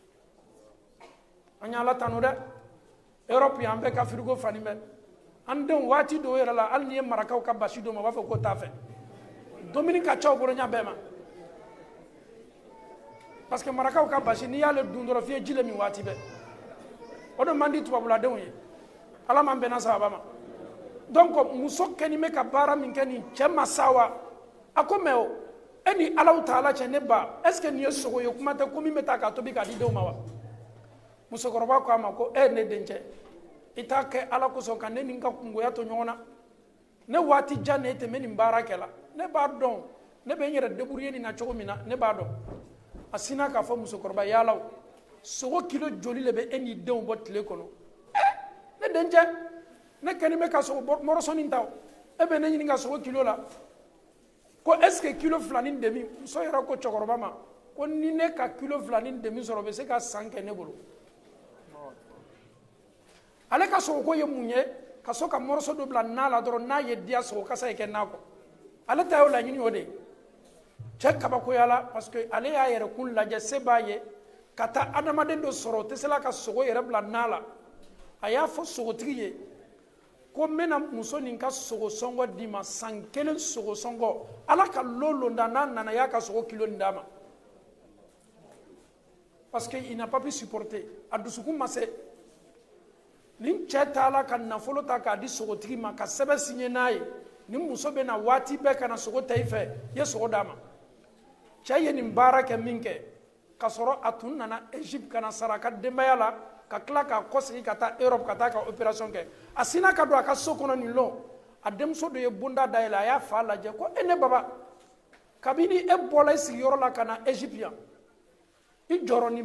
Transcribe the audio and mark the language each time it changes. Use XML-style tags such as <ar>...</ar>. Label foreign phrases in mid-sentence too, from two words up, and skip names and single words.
<bm>an ye ala tanu dɛ Europe yan bɛɛ ka frigo fani bɛ an denw waati dɔw yɛrɛ la hali n'i ye marakaw ka basi d'o ma u b'a fɔ k'o t'a fɛ dumuni ka ca o bolo ɲɛ bɛɛ ma</bm> <fr>parce que</fr> <bm>marakaw ka basi n'i y'ale dun dɔrɔn f'i ye ji le min waati bɛɛ o de man di tubabuladenw ye ala m'an bɛnna sababa ma donc muso kɛnin bɛ ka baara min kɛ nin cɛ ma sa wa a ko mais o e ni alaw taala cɛ ne ba</bm> <fr>est ce que</fr> <bm>nin ye sogo ye kuma tɛ ko min bɛ taa k'a tobi k'a di denw ma wa musokɔrɔba ko a ma ko ne dencɛ i t'a kɛ ala kosɔn ka ne ni n ka kungoya to ɲɔgɔn na ne waati jan ne tɛmɛ nin baara kɛ la ne b'a dɔn ne bɛ n yɛrɛ débrouiller nin na cogo min na ne b'a dɔn a sina k'a fɔ musokɔrɔba yalaw sogo kilo joli le bɛ e n'i denw bɔ tile kɔnɔ ne dencɛ ne kɛlen bɛ ka sogo mɔrɔsɔni ta e bɛ ne ɲini ka sogo kilo la ko</bm> <fr>est ce que</fr> <bm>kilo 2.5 muso yɛrɛ ko cɛkɔrɔba ma ko ni ne ka kilo 2.5 sɔrɔ o bɛ se ka san kɛ ne bolo ale ka sogo ko ye mun ye ka so ka mɔrɔso dɔ bila na la dɔrɔn n'a ye diya sogo kasa ye kɛ na kɔ ale ta y'o laɲini o de ye cɛ kabakoya la</bm> <fr>parce que</fr> <bm>ale y'a yɛrɛ kun lajɛ se b'a ye ka taa adamaden dɔ sɔrɔ o tɛ se la ka sogo yɛrɛ bila na la a y'a fɔ sogotigi ye ko n bɛna muso nin ka sogo sɔngɔ d'i ma san 1 sogo sɔngɔ ala ka lolonda n'a nana y'a ka sogo kilo nin d'a ma</bm> <fr>parce que il n'a pas pu supporter</fr> <bm>a dusukun ma se nin cɛ taala ka nafolo ta k'a di sogotigi ma ka sɛbɛn signé n'a ye ni muso bɛ na waati bɛɛ ka na sogo ta i fɛ i ye sogo d'a ma cɛ ye nin baara kɛ min kɛ ka sɔrɔ a tun nana Egypte ka na sara a ka denbaya la ka tila k'a kɔsegi ka taa Europe ka taa ka opération kɛ a sina ka don a ka so kɔnɔ nin lon a denmuso dɔ ye bonda dayɛlɛ a y'a fa lajɛ ko ne baba kabini e bɔra i sigiyɔrɔ la ka na Egypte yan i jɔrɔnin</bm>